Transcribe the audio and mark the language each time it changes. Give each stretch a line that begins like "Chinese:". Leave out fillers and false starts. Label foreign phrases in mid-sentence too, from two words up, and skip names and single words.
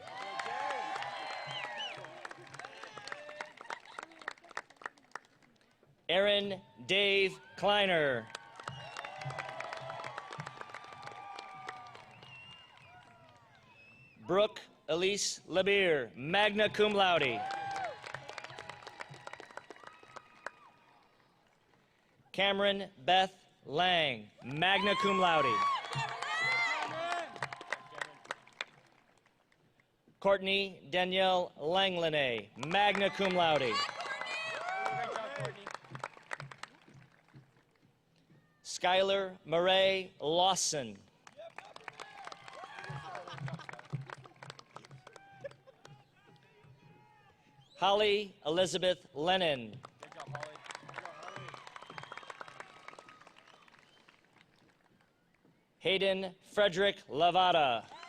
English: Aaron Dave Kleiner. Brooke Elise Labir,
Latin: magna cum laude.
English: Cameron Beth Lang,
Latin: magna cum laude.
English: Courtney Danielle Langlanay,
Latin: magna cum laude.
English: Skylar Murray Lawson. Holly Elizabeth Lennon. Hayden Frederick Lavada.